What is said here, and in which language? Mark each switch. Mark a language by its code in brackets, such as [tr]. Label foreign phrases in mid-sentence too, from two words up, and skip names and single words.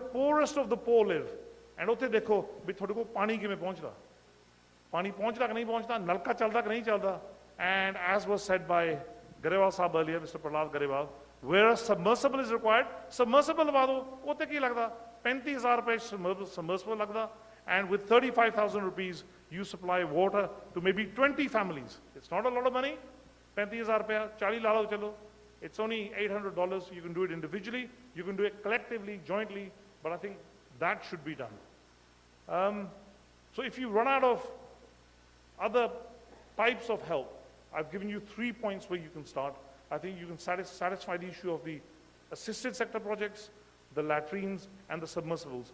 [en] poorest of the poor live. [pa] And ਉੱਥੇ ਦੇਖੋ ਵੀ ਤੁਹਾਡੇ ਕੋਲ ਪਾਣੀ ਕਿਵੇਂ ਪਹੁੰਚਦਾ, ਪਾਣੀ ਪਹੁੰਚਦਾ ਕਿ ਨਹੀਂ ਪਹੁੰਚਦਾ, ਨਲਕਾ ਚੱਲਦਾ ਕਿ ਨਹੀਂ ਚੱਲਦਾ. [en] And as was said by Garewal Sahab earlier, Mr. Prahlad Garewal, where a submersible is required, submersible [pa] ਲਵਾ ਦਿਓ. ਉੱਥੇ ਕੀ ਲੱਗਦਾ, 35,000 ਰੁਪਏ submersible ਲੱਗਦਾ. [en] And with 35,000 rupees, you supply water to maybe 20 families. It's not a lot of money. 35,000 rupees, [pa] 40 ਲਾ ਲਓ ਚਲੋ. [en] It's only $800. You can do it individually. You can do it collectively, jointly. But I think that should be done. So if you run out of other types of help, I've given you 3 points where you can start. I think you can satisfy the issue of the assisted sector projects, the latrines, and the submersibles.